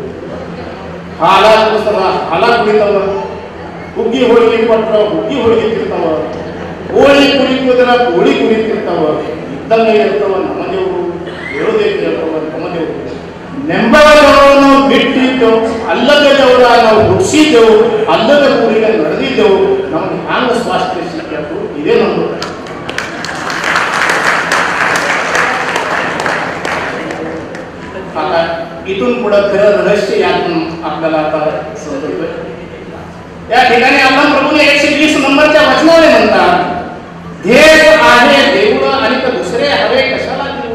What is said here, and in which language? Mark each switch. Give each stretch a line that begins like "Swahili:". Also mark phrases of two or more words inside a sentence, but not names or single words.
Kannada: ಹಾಲ ಕುಡಿಸ್ತಾವ ಹಾಲ ಕುಡಿತಾವ, ಹುಗ್ಗಿ ಹೋಳಿಗೆ ಕೊಟ್ಟರೆ ಹುಗ್ಗಿ ಹೋಳಿಗೆ ತಿಂತಾವ, ಕೋಳಿ ಕುಡಿಕೋದ್ರ ಕೋಳಿ ಕುಡಿತಿರ್ತಾವ. ಇದ್ದಂಗೆ ಇರ್ತವ ನಮ್ಮ ದೇವರು ಹೇಳುವುದಕ್ಕೆ ಇರ್ತವ ನಮ್ಮ ದೇವರು. ನೆಂಬರದವರನ್ನು ಬಿಟ್ಟಿದ್ದೆವು, ಅಲ್ಲದ ದೇವರ ನಾವು ಹುಟ್ಟಿಸಿದ್ದೆವು, ಅಲ್ಲದ ಊರಿಗೆ ನಡೆದಿದ್ದೆವು, ನಮಗೆ ಹ್ಯಾಂಗ ಸ್ವಾಸ್ಥ್ಯ ಸಿಕ್ಕತ್ತು ಇದೇ ನಮ್ದು.
Marathi: आता इथून पुढे खरं रहस्य यातून आपल्याला आता समजतोय. या ठिकाणी आपण प्रभूने 120 नंबरच्या वचनाने म्हणतात, ध्येय आहे देऊळ आणि दुसरे हवे कशाला देऊ.